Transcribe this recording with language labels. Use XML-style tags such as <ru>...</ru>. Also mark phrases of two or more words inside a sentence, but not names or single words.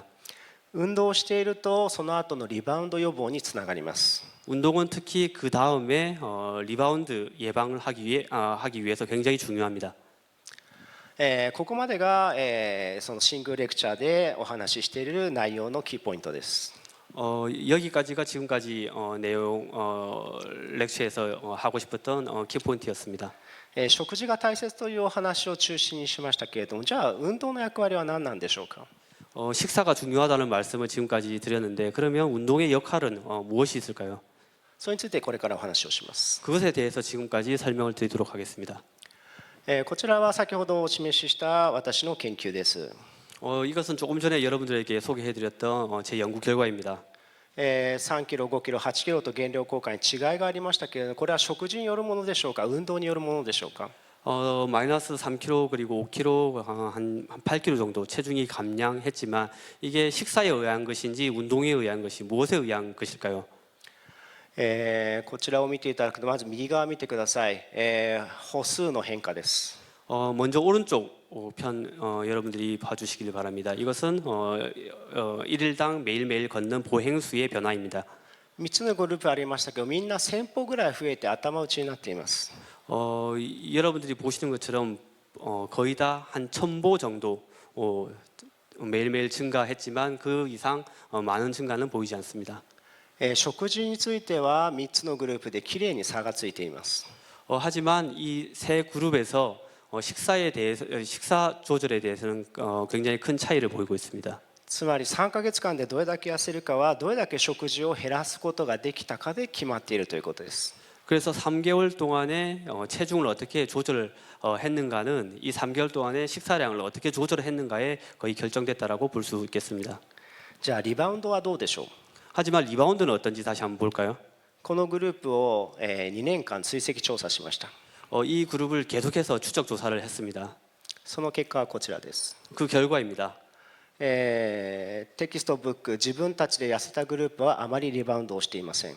<ja>運動をしているとその後のリバウンド予防につながります。</ja> <ko>운동은 특히 그 다음에 리바운드 예방을 하기 위해서 굉장히 중요합니다.</ko> <ja>ここまでがそのシングルレクチャーでお話ししている内容のキーポイントです。</ja> <ko>여기까지가 지금까지 내용 렉처에서 하고 싶었던 키포인트였습니다.</ko> <ja>食事が大切というお話を中心にしましたけれども、じゃあ運動の役割は何なんでしょうか。</ja> <ko>식사가 중요하다는 말씀을 지금까지 드렸는데 그러면 운동의 역할은 무엇이 있을까요?</ko> <ja>それについてこれからお話をします。</ja> <ko>그것에 대해서 지금까지 설명을 드리도록 하겠습니다.</ko> <ja>こちらは先ほどお示しした私の研究です。</ja> <ko>이것은 조금 전에 여러분들에게 소개해드렸던 제 연구 결과입니다.</ko> <ja>3 キロ、5キロ、8キロと減量効果に違いがありましたけれども、これは食事によるものでしょうか、運動によるものでしょうか。</ja> <ko>마이너스 3kg 그리고 5kg 한 8kg 정도 체중이 감량했지만 이게 식사에 의한 것인지 운동에 의한 것이 무엇에 의한 것일까요?</ko> <ja>こちらを見ていただくとまず右側を見てください。歩数の変化です。</ja> <ko>먼저 오른쪽 편 여러분들이 봐주시길 바랍니다. 이것은 일일당 매일매일 걷는 보행수의 변화입니다.</ko> <ja>3 つのグループありましたけど、みんな1000歩ぐらい増えて頭打ちになっています。</ja> <ko>여러분들이 보시는 것처럼 거의 다 한 1000보 정도 매일매일 증가했지만 그 이상 많은 증가는 보이지 않습니다.</ko> <ja>食事については3つのグループできれいに差がついています。</ja> <ko>하지만 이 세 그룹에서 식사 조절에 대해서는 굉장히 큰 차이를 보이고 있습니다.</ko> <ja>つまり3ヶ月間でどれだけ痩せるかはどれだけ食事を減らすことができたかで決まっているということです。</ja> <ko>그래서 3개월 동안에 체중을 어떻게 조절했는가는 이 3개월 동안에 식사량을 어떻게 조절했는가에 거의 결정됐다라고 볼 수 있겠습니다.</ko> <ja>じゃあリバウンドはどうでしょう。</ja> <ko>하지만 리바운드는 어떤지 다시 한번 볼까요?</ko> <ja>このグループを2年間追跡調査しました。</ja> <ko>이 그룹을 계속해서 추적 조사를 했습니다.</ko> <ja>その結果はこちらです。</ja> <ko>그 결과입니다.</ko> <ja>テキストブック自分たちで痩せたグループはあまりリバウンドをしていません。</ja>